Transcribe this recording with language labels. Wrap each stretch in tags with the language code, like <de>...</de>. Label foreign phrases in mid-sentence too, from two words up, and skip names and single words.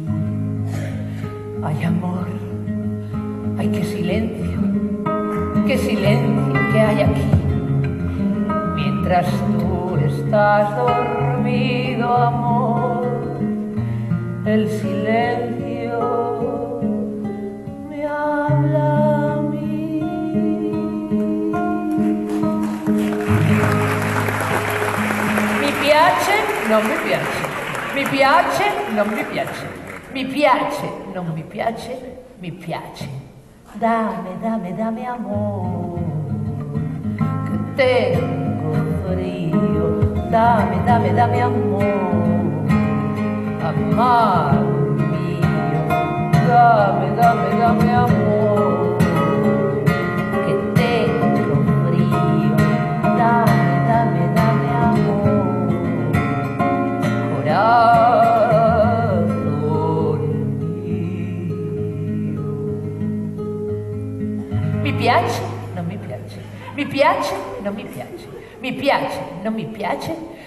<es>Ay, amor, ay, qué silencio que hay aquí. Mientras tú estás dormido, amor, el silencio me habla a mí.</es> <it>Mi piace, non mi piace. Mi piace, non mi piace. Mi piace, non mi piace. Mi piace.</it> <es>Dame, dame, dame amor, que tengo frío. Dame, dame, dame amor, amado mío. Dame, dame, dame amor, que tengo frío. Dame, dame, dame amor, corazón mío.</es> <it>Mi piace, non mi piace. Mi piace, non mi piace. Mi piace, non mi piace.</it>